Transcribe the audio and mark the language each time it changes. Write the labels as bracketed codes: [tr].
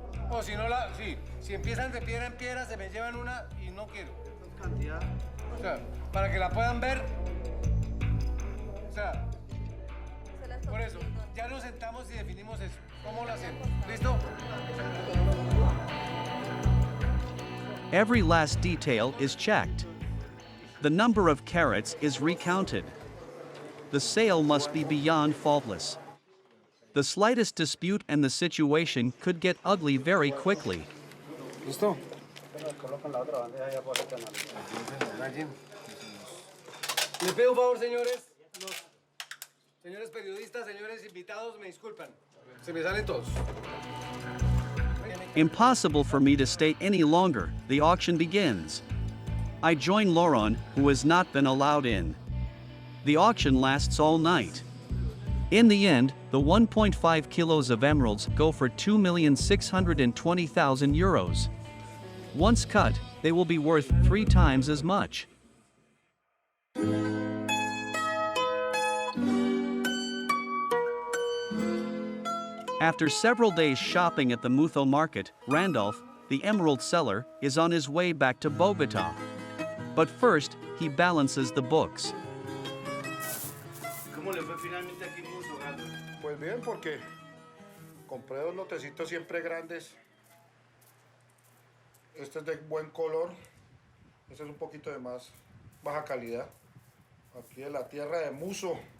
[es] O si no, si empiezan de piedra en piedra, se me llevan una y no quiero. Cantidad. O sea, para que la puedan ver. O sea, por eso, ya nos sentamos y definimos eso. ¿Cómo lo hacemos? ¿Listo? [en] Every last detail is checked. The number of carats is recounted. The sale must be beyond faultless. The slightest dispute and the situation could get ugly very quickly. [es] ¿Listo? Les pido un favor, señores. Los señores periodistas, señores invitados, me disculpan. Se me salen todos. [en] Impossible for me to stay any longer. The auction begins. I join Laurent, who has not been allowed in. The auction lasts all night. In the end, the 1.5 kilos of emeralds go for 2,620,000 euros. Once cut, they will be worth 3 times as much. After several days shopping at the Mutho market, Randolph, the emerald seller, is on his way back to Bogota. But first, he balances the books. [es] ¿Cómo le fue finalmente aquí en Mutho, Gato? Pues bien, porque compré 2 lotecitos siempre grandes. Este es de buen color. Este es un poquito de más baja calidad. Aquí de la tierra de Muso.